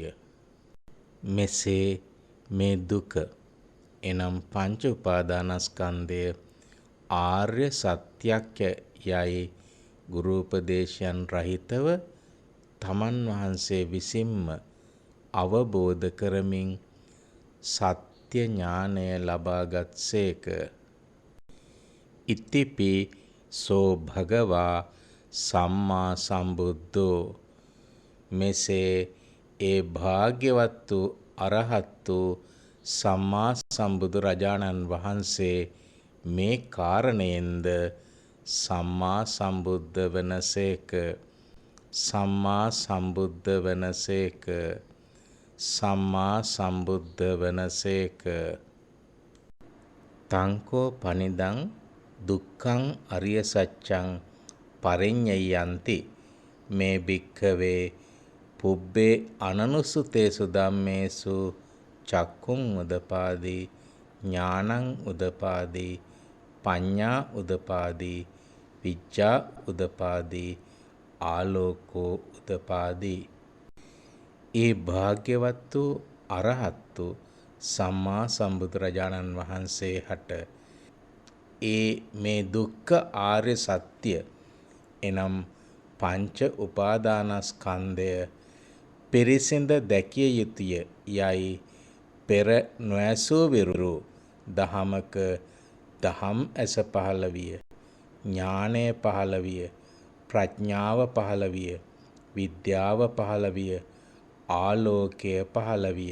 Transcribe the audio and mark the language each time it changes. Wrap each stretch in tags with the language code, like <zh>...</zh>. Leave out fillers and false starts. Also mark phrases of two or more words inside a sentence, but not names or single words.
<si>මෙසේ මේ දුක එනම් පංච උපාදානස්කන්ධය ආර්ය සත්‍යක්ය යයි ගුරු උපදේශයන් රහිතව තමන් වහන්සේ විසින්ම අවබෝධ කරමින් සත්‍ය ඥානය ලබාගත් සේක.</si> <pi>ඉතිපි සෝ භගවා සම්මා සම්බුද්ධෝ.</pi> <si>මෙසේ ඒ භාග්‍යවත් වූ අරහත් වූ සම්මා සම්බුදුරජාණන් වහන්සේ මේ කාරණයෙන්ද සම්මා සම්බුද්ධ වනසේක. සම්මා සම්බුද්ධ වනසේක. සම්මා සම්බුද්ධ වනසේක.</si> <pi>තංකෝ පනිදං දුක්ඛං අරිය සත්‍යං පරිඤ්ඤයන්ති මේ භික්ඛවේ පුබ්බේ අනනුසුතේසු ධම්මේසු චක්කුං උදපාදි ඥානං උදපාදි පඤ්ඤා උදපාදි විජ්ජා උදපාදි ආලෝකෝ උදපාදි.</pi> <si>ඒ භාග්‍යවත් වූ අරහත් වූ සම්මා සම්බුදුරජාණන් වහන්සේ හට ඒ මේ දුක්ඛ ආර්ය සත්‍ය එනම් පංච උපාදානස්කන්ධය පිරිසිඳ දැකිය යුතුය යයි පෙර නොඇසූ විරු දහමක දහම් ඇස පහළ විය, ඥානය පහළ විය, ප්‍රඥාව පහළ විය, විද්‍යාව පහළ විය, ආලෝකය පහළ විය.</si>